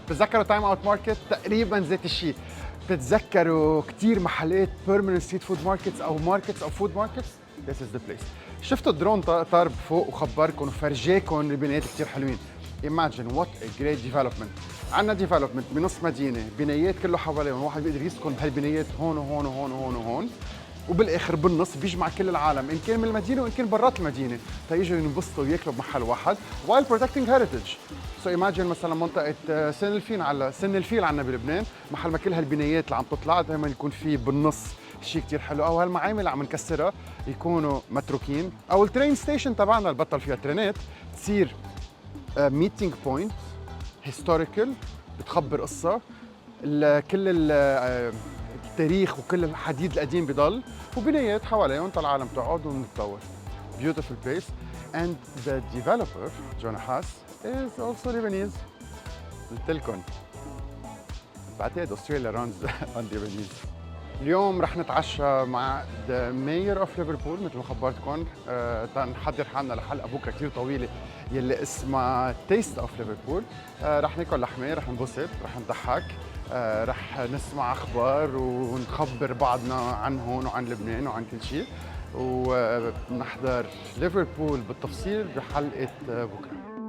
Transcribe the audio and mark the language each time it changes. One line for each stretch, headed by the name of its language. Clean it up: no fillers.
Arabic: بتتذكروا تايم اوت ماركت تقريبا ذات الشيء. بتتذكروا كثير محلات
English: permanent street food markets
Arabic: أو markets أو food markets.
English: This is the place.
Arabic: شفتوا الدرون طار بفوق وخبركم وفرجاكم البنايات كثير حلوين.
English: Imagine what a great development.
Arabic: عندنا development بنص مدينة، بنايات كله حواليهم، واحد بيقدر يسكن بهالبنايات هون وهون وهون وهون وهون. وبالاخر بالنص بيجمع كل العالم ان كان من المدينه وان كان برات المدينه تيجوا ينبسطوا وياكلوا بمحل واحد
English: while protecting heritage. So imagine
Arabic: مثلا منطقه سن الفيل عندنا بلبنان، محل ما كل هالبنايات اللي عم تطلع دائما يكون في بالنص شيء كثير حلو، او هالمعامل اللي عم نكسرها يكونوا متروكين، او الترين ستيشن تبعنا اللي بطل فيها ترينات تصير ميتينج بوينت هيستوريكال بتخبر قصه كل التاريخ وكل الحديد القديم بضل وبنايات حواليهم العالم تقعد ونتطور.
English: Beautiful place, and the developer John Haas is also Lebanese.
Arabic: قلت لكم بعتقد استراليا
English: runs on Lebanese.
Arabic: اليوم رح نتعشى مع
English: the Mayor of Liverpool
Arabic: مثل ما خبرتكم، تنحضر حالنا لحلقه بكره كثير طويله يلي اسمها Taste of Liverpool. رح ناكل لحمه، رح ننبسط، رح نضحك، رح نسمع اخبار ونخبر بعضنا عن هون وعن لبنان وعن كل شيء، ونحضر ليفربول بالتفصيل بحلقه بكره.